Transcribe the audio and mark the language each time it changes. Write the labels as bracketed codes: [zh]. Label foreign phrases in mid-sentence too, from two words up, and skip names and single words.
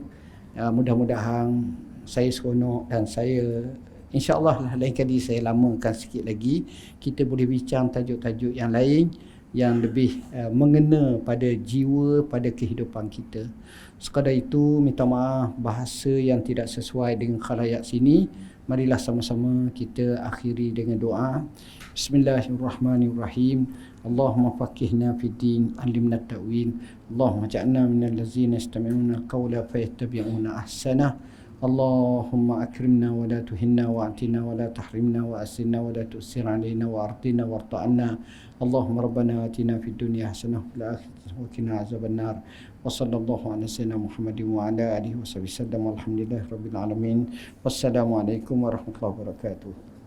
[ms] Mudah-mudahan saya seronok dan saya [ar] إن شاء الله [ms] lain kali saya lamakan sikit lagi, kita boleh bincang tajuk-tajuk yang lain yang lebih mengena pada jiwa, pada kehidupan kita. Sekadar itu, minta maaf bahasa yang tidak sesuai dengan khalayak sini. Marilah sama-sama kita akhiri dengan doa. [ar] بسم الله الرحمن الرحيم. اللهم فقهنا في الدين علمنا التأويل. اللهم اجعلنا من الذين يستمعون القول فيتبعون أحسنه. اللهم أكرمنا ولا تهنا وآتنا ولا تحرمنا وأعنا ولا تعسر علينا وأرضنا وارض عنا. اللهم ربنا آتنا في الدنيا حسنة وفي الآخرة حسنة وقنا عذاب النار. وصلى الله على سيدنا محمد وعلى آله وصحبه وسلم. الحمد لله رب العالمين. والسلام عليكم ورحمة الله وبركاته.